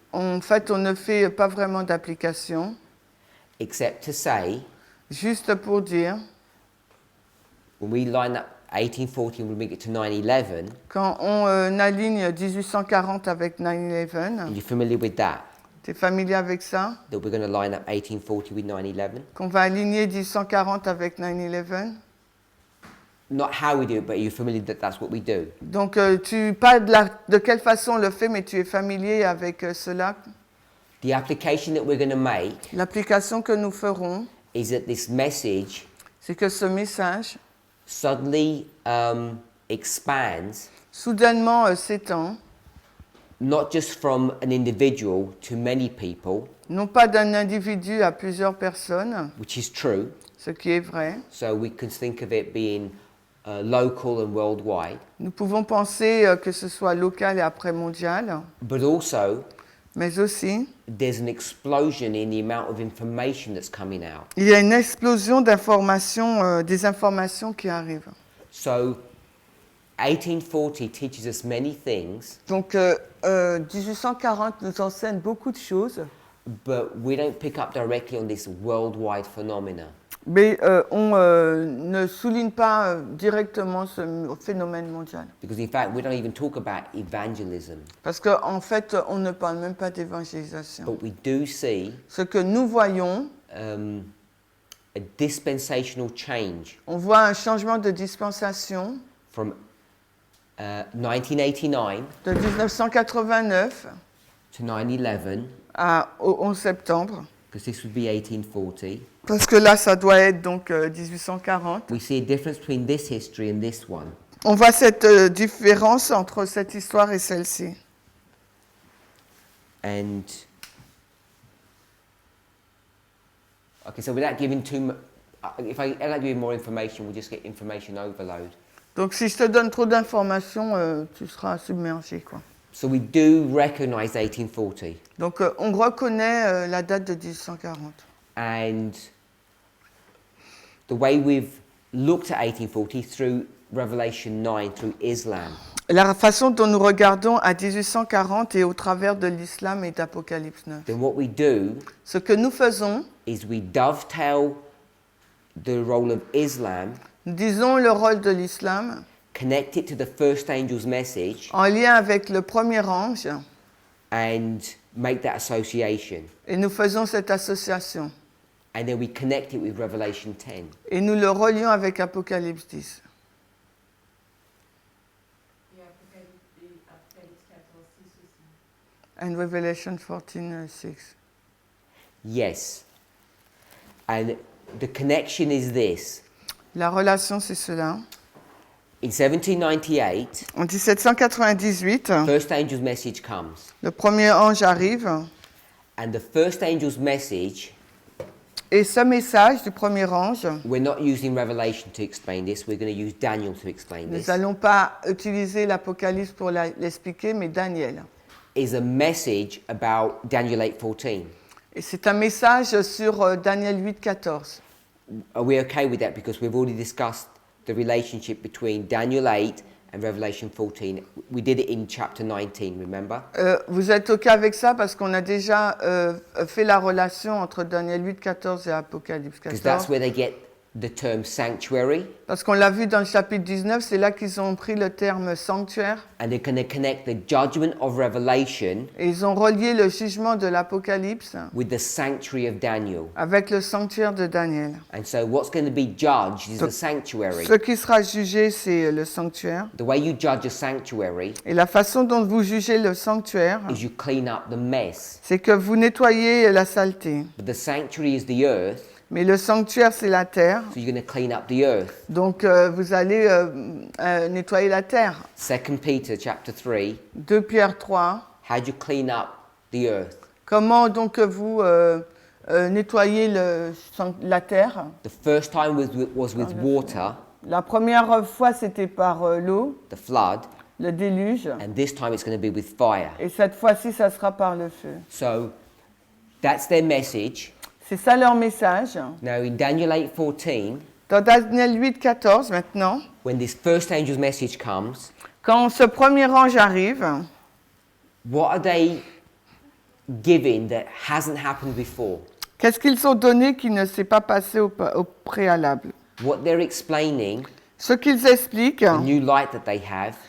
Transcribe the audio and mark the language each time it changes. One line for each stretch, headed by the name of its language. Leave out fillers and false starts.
French: En fait, on ne fait pas vraiment d'application,
English: except to say,
French: juste pour dire,
English: when we line up 1840 and we bring it to 9/11,
French: quand on aligne 1840 avec 9/11,
English: are you familiar with that?
French: tu es familier avec ça?
English: That we're going to line up 1840 with 9/11?
French: Qu'on va aligner 1840 avec 9/11?
English: Not how we do it, but are you familiar that that's what we do?
French: Donc, pas de quelle façon on le fait, mais tu es familier avec cela.
English: The application that we're going to make
French: L'application que nous ferons,
English: is that this message
French: c'est que ce message,
English: suddenly expands,
French: soudainement s'étend,
English: not just from an individual to many people,
French: non pas d'un individu à plusieurs personnes,
English: which is true.
French: ce qui est vrai.
English: So we can think of it being local and worldwide,
French: Nous pouvons penser que ce soit local et après mondial,
English: but also
French: mais aussi,
English: there's an explosion in the amount of information that's coming out.
French: il y a une explosion d'informations, des informations qui arrivent.
English: So 1840 teaches us many things,
French: Donc, 1840 nous enseigne beaucoup de choses,
English: but we don't pick up directly on this worldwide phenomena.
French: Mais on ne souligne pas directement ce phénomène mondial.
English: Because in fact, we don't even talk about evangelism.
French: Parce qu'en fait, on ne parle même pas d'évangélisation.
English: But we do see
French: Ce que nous voyons,
English: a dispensational change
French: on voit un changement de dispensation
English: from 1989
French: de 1989
English: to 9/11,
French: au 11 septembre.
English: because this would be 1840.
French: Parce que là, ça doit être donc 1840.
English: We see a difference between this history and this one.
French: On voit cette différence entre cette histoire et celle-ci.
English: And okay, so without giving too much, if I end up giving more information, we'll just get information overload.
French: Donc si je te donne trop d'informations, tu seras submergé, quoi.
English: So we do recognize 1840,
French: Donc on reconnaît la date de 1840.
English: and the way we've looked at 1840 through Revelation 9, through Islam,
French: La façon dont nous regardons à 1840 et au travers de l'islam et d'Apocalypse 9.
English: then what we do
French: Ce que nous faisons,
English: is we dovetail the role of Islam,
French: nous disons le rôle de l'islam
English: connect it to the first angel's message,
French: en lien avec le premier ange
English: and make that association.
French: et nous faisons cette association.
English: And then we connect it with Revelation 10.
French: Et nous le relions avec Apocalypse 10. Et Apocalypse 14, 6 aussi.
English: And Revelation 14, 6. Yes. And the connection is this.
French: La relation, c'est cela.
English: In 1798,
French: En 1798,
English: first angel's message comes.
French: le premier ange arrive
English: And the first angel's message,
French: et ce message du premier ange,
English: we're not using Revelation to explain this, we're going to use Daniel to explain
French: nous
English: this,
French: n'allons pas utiliser l'Apocalypse pour l'expliquer, mais Daniel.
English: is a message about Daniel 8:14.
French: Et c'est un message sur Daniel 8, 14.
English: Are we okay with that? Because we've already discussed the relationship between Daniel 8 and Revelation 14. We did it in chapter 19, remember?
French: Vous êtes OK avec ça parce qu'on a déjà fait la relation entre Daniel 8, 14 et Apocalypse
English: Because that's
French: 14.
English: where they get the term sanctuary,
French: Parce qu'on l'a vu dans le chapitre 19, c'est là qu'ils ont pris le terme sanctuaire
English: and they're going to connect the judgment of Revelation
French: et ils ont relié le jugement de l'Apocalypse
English: with the sanctuary of Daniel.
French: avec le sanctuaire de Daniel.
English: And so what's going to be judged is the sanctuary.
French: Ce qui sera jugé, c'est le sanctuaire.
English: The way you judge a sanctuary
French: Et la façon dont vous jugez le sanctuaire,
English: is you clean up the mess.
French: c'est que vous nettoyez la saleté.
English: But the sanctuary is the earth,
French: Mais le sanctuaire, c'est la terre.
English: so you're going to clean up the earth.
French: Donc, vous allez nettoyer la terre.
English: 2 Peter chapter 3,
French: 2 Pierre 3.
English: how do you clean up the earth?
French: Comment donc vous nettoyez la terre?
English: The first time was with water,
French: La première fois, c'était par l'eau,
English: the flood,
French: le déluge.
English: and this time it's going to be with fire.
French: Et cette fois-ci, ça sera par le feu.
English: So that's their message.
French: C'est ça leur message.
English: Now in Daniel 8:14,
French: Dans Daniel 8, 14, maintenant,
English: when this first angel's message comes,
French: quand ce premier ange arrive,
English: what are they giving that hasn't happened before?
French: qu'est-ce qu'ils ont donné qui ne s'est pas passé au préalable?
English: What they're explaining,
French: Ce qu'ils expliquent,
English: the new light that they have,